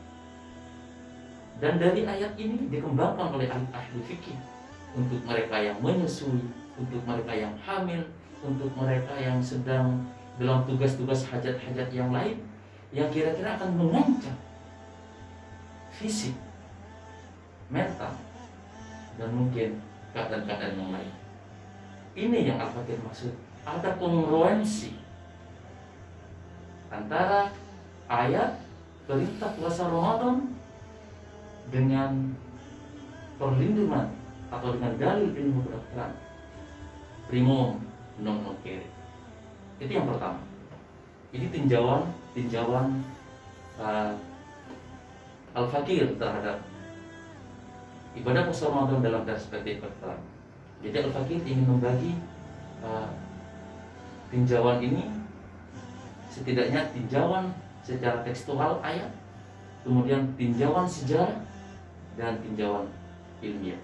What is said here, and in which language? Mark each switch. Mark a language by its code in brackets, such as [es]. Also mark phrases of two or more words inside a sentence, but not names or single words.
[id] Dan dari ayat ini dikembangkan oleh ahli fikih untuk mereka yang menyusui, untuk mereka yang hamil, untuk mereka yang sedang dalam tugas-tugas hajat-hajat yang lain yang kira-kira akan mengancam fisik, mental, dan mungkin keadaan-keadaan yang lain. Ini yang Al-Fakir maksud, ada kongruensi antara ayat perintah puasa Ramadan dengan perlindungan atau dengan dalil ilmu kedokteran, [la] primum non nocere. [id] Itu yang pertama. Ini tinjauan Al-Fakir terhadap ibadah puasa Ramadan dalam perspektif kedokteran. Jadi Al-Fakir ingin membagi tinjauan ini, setidaknya tinjauan secara tekstual ayat, kemudian tinjauan sejarah, dan tinjauan ilmiah.